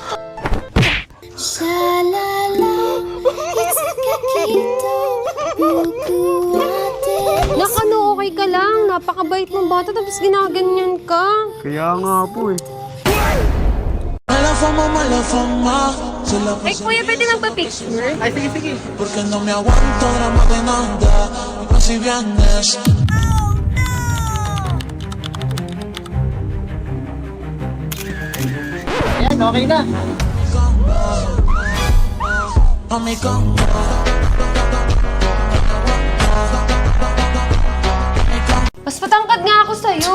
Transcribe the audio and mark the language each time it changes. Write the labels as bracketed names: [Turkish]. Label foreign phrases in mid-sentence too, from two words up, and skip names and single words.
[Filipino] Nak, ano, okay ka lang? Napakabait mong bata tapos ginaganyan ka. Kaya nga po eh. Ay, kuya, pwede magpa-picture? [Spanish] Porque no me aguanto drama de nada, casi viernes. [Filipino] Ayan, okay na. Mami, come Mas patangkad nga ako sa'yo.